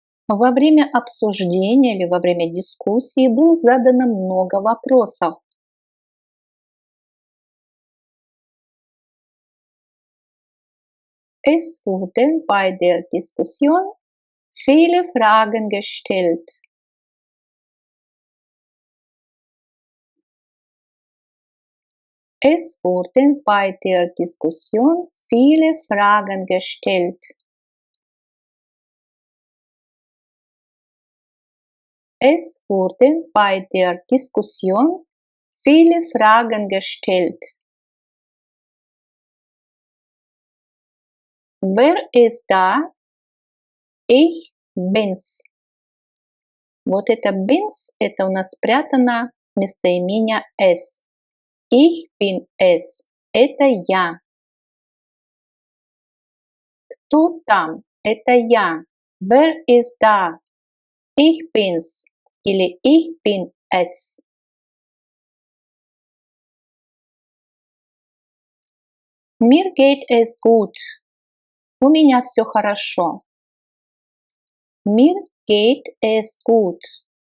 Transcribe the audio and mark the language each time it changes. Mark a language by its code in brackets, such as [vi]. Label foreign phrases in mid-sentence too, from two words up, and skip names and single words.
[ru] Во время обсуждения или во время дискуссии было задано много вопросов. [de] Es wurden bei der Diskussion viele Fragen gestellt. Es wurden bei der Diskussion viele Fragen gestellt. Es wurden bei der Diskussion viele Fragen gestellt. Wer ist da? Ich bin's. [ru] Вот это bin's, это у нас спрятано местоимение es. [de] Ich bin es. [ru] Это я. Кто там? Это я. [de] Wer ist da? Ich bin's. Или ich bin es. Mir geht es gut. [ru] У меня все хорошо. [de] Mir geht es gut.